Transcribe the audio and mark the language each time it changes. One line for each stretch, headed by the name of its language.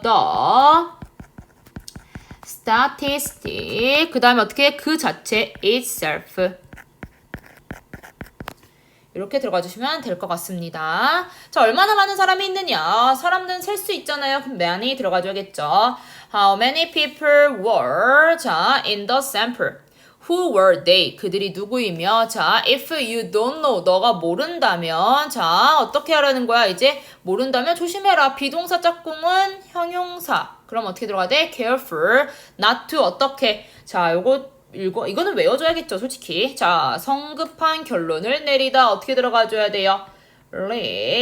English: the statistic.
Korean: 그 다음에 어떻게? 그 자체 itself. 이렇게 들어가 주시면 될 것 같습니다. 자, 얼마나 많은 사람이 있느냐? 사람들은 셀 수 있잖아요. 그럼 many 들어가줘야겠죠.
English: How many people were, 자, in the sample? Who were they?
Korean: 그들이 누구이며, 자,
English: if you don't know,
Korean: 너가 모른다면, 자, 어떻게 하라는 거야? 이제 모른다면 조심해라. 비동사 짝꿍은 형용사. 그럼 어떻게 들어가야 돼?
English: Careful, not to,
Korean: 어떻게? 자, 이거는 외워줘야겠죠, 솔직히. 자, 성급한 결론을 내리다. 어떻게 들어가줘야 돼요?
English: leap to conclusion.